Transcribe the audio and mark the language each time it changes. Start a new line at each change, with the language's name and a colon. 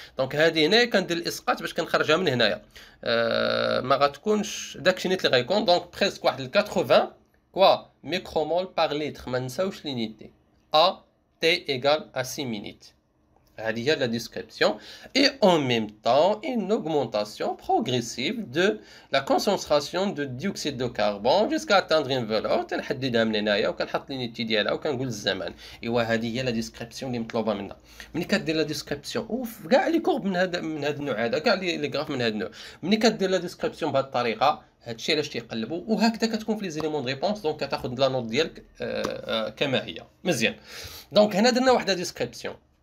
Arabic: دونك هذه هنا كندير الاسقاط باش كنخرجها من هنايا ما غتكونش داكشي نيت اللي غيكون. دونك بريسك واحد 80 كوا ميكرومول بار لتر. ما نساوش لينيتي ا تي ايغال ا 6 مينيت. هذه هي لا ديسكريبسيون.
French: Et en même temps une augmentation progressive de la concentration de dioxyde de carbone jusqu'à atteindre une valeur
Arabic: تنحددها من هنايا وكنحط لينيتي ديالها وكنقول الزمن. ايوا هذه هي لا ديسكريبسيون اللي مطلوبه منا. ملي كدير لا ديسكريبسيون اوف كاع لي كورب من هذا النوع هذا كاع لي غراف من هذا النوع ملي كدير لا ديسكريبسيون بهذه الطريقه هادشي علاش تيقلبوا وهكذا كتكون في لي زيليمون دو ريبونس. دونك كتاخذ لا نوت ديالك كما هي مزيان. دونك هنا درنا واحد لا ديسكريبسيون.